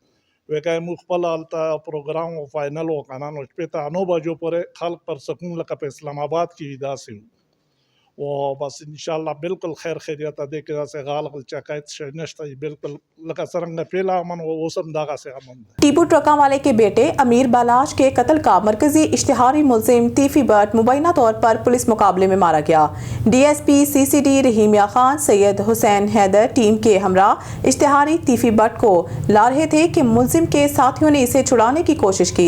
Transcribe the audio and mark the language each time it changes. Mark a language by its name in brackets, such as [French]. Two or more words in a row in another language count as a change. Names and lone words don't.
[Pashto] وکه موږ خپل هلته پروګرام و فاینل و که نه، نو شپې ته 9 بجو پورې خلک پر سکون لکه په اسلام آباد کې داسې وو. و بس انشاءالله بالکل خیر خیریت ده کې داسې غالغ چکایت شی نشته، بالکل لکه څرنګه پهله امن و اوس هم دغسې امن ده. [Urdu] ٹیپو ٹرکا والے کے بیٹے امیر بالاش کے قتل کا مرکزی اشتہاری ملزم تیفی بٹ مبینہ طور پر پولیس مقابلے میں مارا گیا. ڈی ایس پی سی سی ڈی رحیمیہ خان سید حسین حیدر ٹیم کے ہمراہ اشتہاری تیفی بٹ کو لا رہے تھے کہ ملزم کے ساتھیوں نے اسے چھڑانے کی کوشش کی.